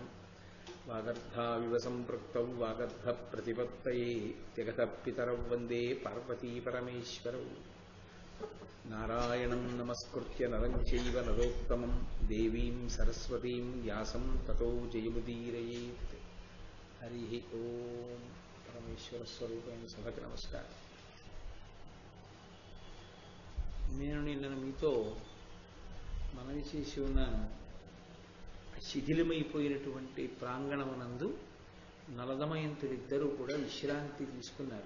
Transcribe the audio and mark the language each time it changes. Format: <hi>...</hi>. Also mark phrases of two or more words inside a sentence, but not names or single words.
<sa>वागर्धाविव सम्पृक्तौ वागर्धप्रतिपत्तये जगतः पितरौ वन्दे पार्वतीपरमेश्वरौ। नारायणं नमस्कृत्य नरं चैव नरोत्तमं देवीं सरस्वतीं व्यासं ततो जयमुदीरयेत्। हरिः ओम।</sa> <te>పరమేశ్వర స్వరూపైన సభకి నమస్కారం. నేను నిన్న మీతో మనవి చేసి ఉన్న శిథిలమైపోయినటువంటి ప్రాంగణమునందు నలదమయంతులిద్దరూ కూడా విశ్రాంతి తీసుకున్నారు.</te>